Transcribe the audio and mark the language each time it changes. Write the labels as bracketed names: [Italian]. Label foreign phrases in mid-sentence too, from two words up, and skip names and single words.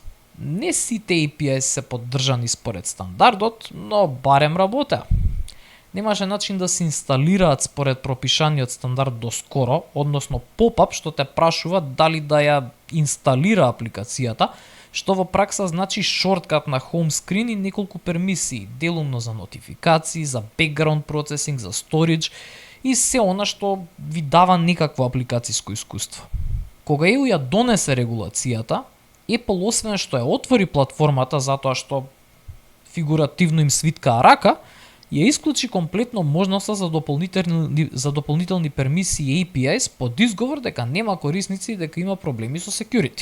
[Macedonian] Не сите API се поддржани според стандардот, но барем работеа. Немаше начин да се инсталираат според пропишаниот стандард доскоро, односно поп-ап што те прашува дали да ја инсталира апликацијата, што во пракса значи шорткат на [English] home screen [Macedonian] и неколку пермисии, делумно за нотификации, за [English] background processing, [Macedonian] за storage и се она што ви дава некакво апликацијско искуство. Кога EU ја донесе регулацијата, Apple освен што ја отвори платформата затоа што фигуративно им свиткаа рака, ја исклучи комплетно можноста за дополнителни пермисии и APIs под изговор дека нема корисници и дека има проблеми со security.